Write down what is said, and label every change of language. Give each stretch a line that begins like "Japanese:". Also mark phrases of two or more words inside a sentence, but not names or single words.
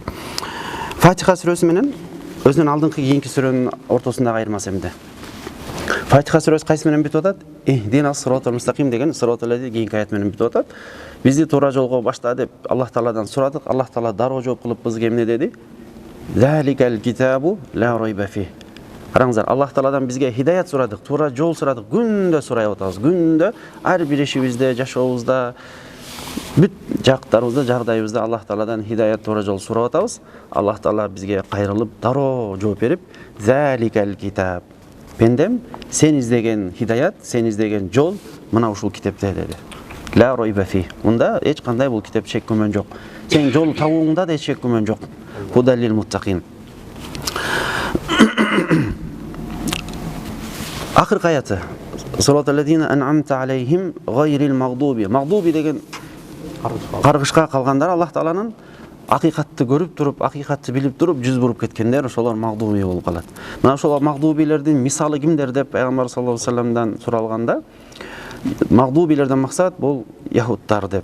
Kyrgyz: Фатиха сүрөсү менен өзүнүн алдыңкы кийинки сүрөнүн ортосундагы айырмасы эмне? Фатиха сүрөсү кайсы менен бүтүп атат?
Arabic: اهدنا الصراط المستقيم
Kyrgyz: деген
Arabic: صراط الذين
Kyrgyz: кийинки аят менен бүтүп атат. Бизди туура жолго башта деп Аллах Тааладан сурадык. Аллах Таала дароо жооп кылып бизге эмне деди?
Arabic: ذلك الكتاب لا ريب فيه.
Kyrgyz: Караңыздар, Аллах Тааладан бизге хидаят сурадык, туура жол сурадык. Күндө сурай атабыз. Күндө ар бир ишибизде, жашообузда, бүт жактарыбызда, жагдайыбызда Аллах Тааладан хидаят, туура жол сурап атабыз. Аллах Таала бизге кайрылып, дароо жооп берип,
Arabic: ذلك الكتاب.
Kyrgyz: Пендем, сен издеген хидаят, сен издеген жол мына ушул китепте деди.
Arabic: لا ريب فيه.
Kyrgyz: Мында эч кандай бул китеп шек күмөн жок. Сен жол табууңда да эч шек күмөн жок.
Arabic: هدى للمتقين.
Kyrgyz: Ахыр аяты.
Arabic: صراط الذين أنعمت عليهم غير المغضوب.
Kyrgyz: Магдуби деген каргышка калгандар Аллах Тааланын акыйкатты көрүп туруп, акыйкатты билип туруп, жүз буруп кеткендер, ошолор магдуби болуп калат. Мына ошол магдубилердин мисалы кимдер деп Пайгамбар
Arabic: صلى الله عليه
Kyrgyz: вассаламдан суралганда, магдубилерден максат бул яһуттар деп.